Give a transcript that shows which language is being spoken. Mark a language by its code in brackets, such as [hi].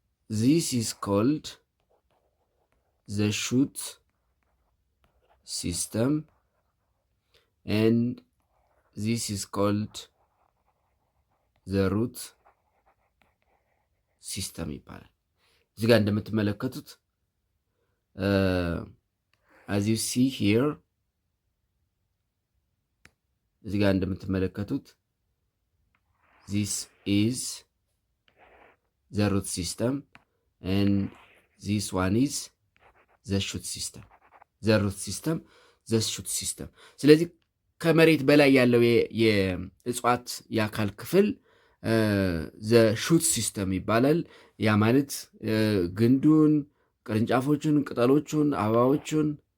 [en] this is called the shoot system and this is called the root system ይባላል። [am] እዚህ ጋር እንደምትመለከቱት [en] as you see here እዚህ ጋር እንደምትመለከቱት this is the root system and this one is the shoot system. the root system, the shoot system. [am] ስለዚህ ከመሬት በላይ ያለው የእጽዋት የአካል ክፍል ዘ ሹት ሲስተም ይባላል። ያ ማለት ግንዱን፣ ቅርንጫፎቹን፣ ቅጠሎቹን፣ አበባዎቹን